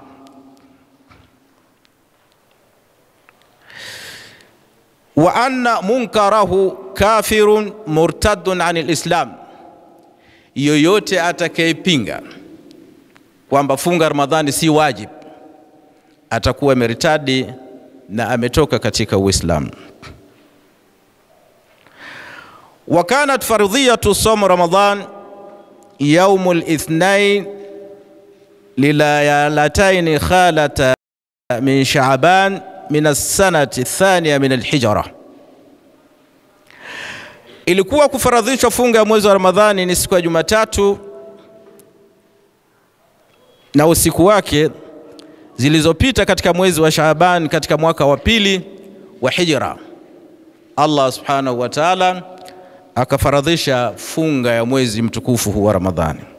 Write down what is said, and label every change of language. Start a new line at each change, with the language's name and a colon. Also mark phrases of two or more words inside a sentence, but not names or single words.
Arabic: وأن منكره كافر مرتد عن الإسلام,
Swahili: yoyote atakayepinga kwamba funga Ramadhani si wajibu atakuwa meritadi na ametoka katika Uislamu.
Arabic: وكانت فرضية صوم رمضان يوم الاثنين لليالتين خالة من شعبان من السنة الثانية من الحجرة.
Swahili: Ilikuwa kufaradhishwa funga ya mwezi wa Ramadhani ni siku ya Jumatatu na usiku wake zilizopita katika mwezi wa Shaaban katika mwaka wa pili wa Hijra.
Arabic: الله سبحانه وتعالى
Swahili: akafaradhisha funga ya mwezi mtukufu huu wa Ramadhani.